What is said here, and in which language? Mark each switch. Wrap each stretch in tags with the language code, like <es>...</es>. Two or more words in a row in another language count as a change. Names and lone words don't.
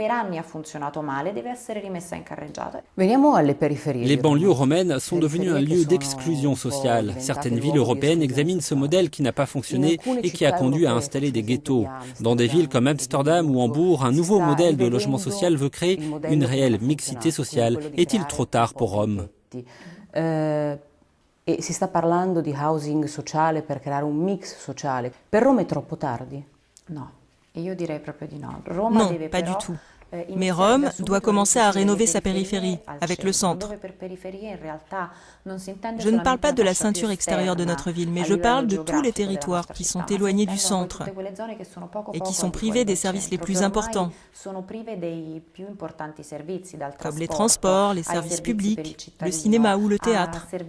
<fr>Les banlieues romaines sont devenues un lieu d'exclusion sociale. Certaines villes européennes examinent ce modèle qui n'a pas fonctionné et qui a conduit à installer des ghettos. Dans des villes comme Amsterdam ou Hambourg, un nouveau modèle de logement social veut créer une réelle mixité sociale. Est-il trop tard pour Rome?</fr> <it>E si sta parlando di housing sociale per creare un mix sociale. Per Roma è troppo tardi? Non,</it> <fr>pas du tout. Mais Rome doit commencer à rénover sa périphérie, avec le centre. Je ne parle pas de la ceinture extérieure de notre ville, mais je parle de tous les territoires qui sont éloignés du centre et qui sont privés des services les plus importants, comme les transports, les services publics, le cinéma ou le théâtre.</fr>